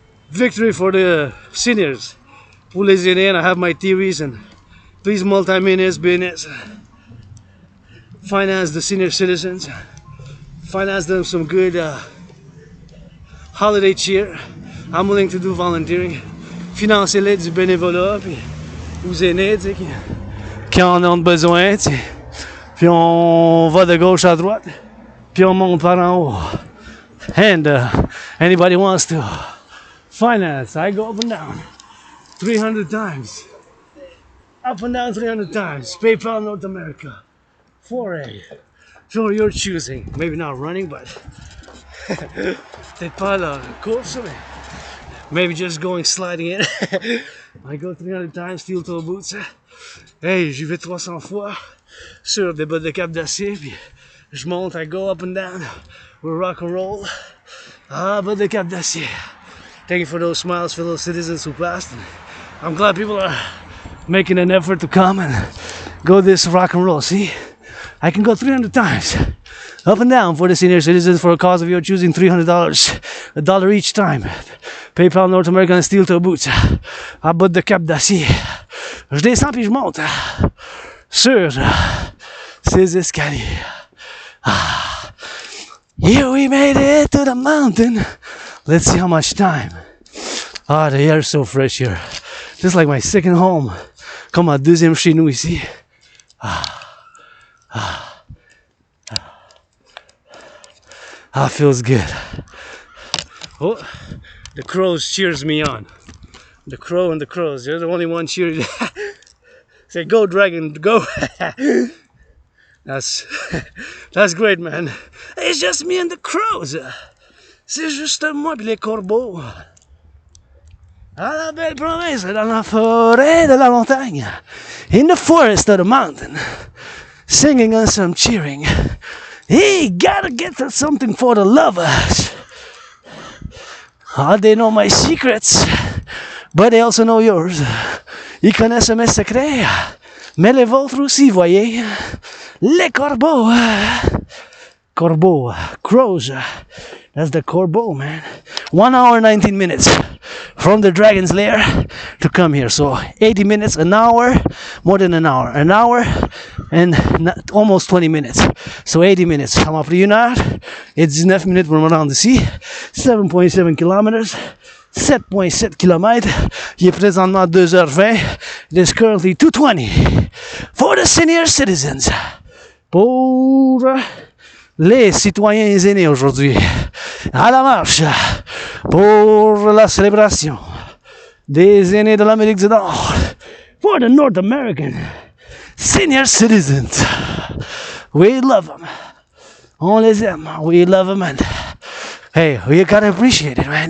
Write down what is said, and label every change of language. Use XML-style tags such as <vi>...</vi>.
<en>Victory for the seniors.</en> <fr>Pour les aînés,</fr> <en>and I have my theories, and please multi-millionaires, billionaires, finance the senior citizens, finance them some good holiday cheer. I'm willing to do volunteering.</en> <fr>Financer-les du bénévolat, puis aux aînés, tu sais, qui en ont besoin, tu sais. Puis on va de gauche à droite, puis on monte par en haut.</fr> <en>And anybody wants to finance, I go up and down 300 times. Up and down 300 times. PayPal North America. 4A. So you're choosing. Maybe not running, but</en> <fr>peut-être pas la course, mais</fr> <en>maybe just going sliding in. I go 300 times, steel toe boots.</en> <fr>Hey, j'y vais 300 fois sur des bottes de cap d'acier, puis je monte,</fr> <en>I go up and down with</en> <fr>Rock&Roll. Bottes de cap d'acier.</fr> <en>Thank you for those smiles, fellow citizens who passed. I'm glad people are making an effort to come and go this Rock&Roll. See, I can go 300 times up and down for the senior citizens for a cause of your choosing. $300, $1 each time. PayPal North American steel toe boots</en> <fr>à bottes de cap d'acier. Je descends puis je monte sur ces escaliers.</fr> <en>Here we made it to the mountain. Let's see how much time. The air is so fresh here. Just like my second home.</en> <fr>Comme ma deuxième chez nous ici.</fr> <en>Feels good. Oh, the crows cheers me on. The crow and the crows, they're the only one cheering. Say, go dragon, go. That's great, man. It's just me and the crows.</en> <fr>C'est juste moi et les corbeaux. À la belle province, dans la forêt de la montagne.</fr> <en>In the forest of the mountain. Singing and some cheering. Hey, gotta get something for the lovers. They know my secrets, but they also know yours.</en> <fr>Ils connaissent mes secrets, mais les vôtres aussi, voyez. Les corbeaux. Corbeau. Crows.</fr> <en>That's the corbeau, man. 1 hour, 19 minutes from the dragon's lair to come here. So 80 minutes, an hour, more than an hour. An hour and almost 20 minutes. So 80 minutes.</en> <fr>Ça m'a pris 1 heure et 19 minutes pour me rendre ici.</fr> <en>7.7 kilometers. 7.7 km.</en> <fr>Il est présentement 2h20.</fr> <en>It is currently 2:20 for the senior citizens.</en> <fr>Pour les citoyens aînés aujourd'hui. À la marche pour la célébration des aînés de l'Amérique du Nord.</fr> <en>For the North American senior citizens. We love them.</en> <fr>On les aime.</fr> <en>We love them. And hey, we gotta appreciate it, man.</en>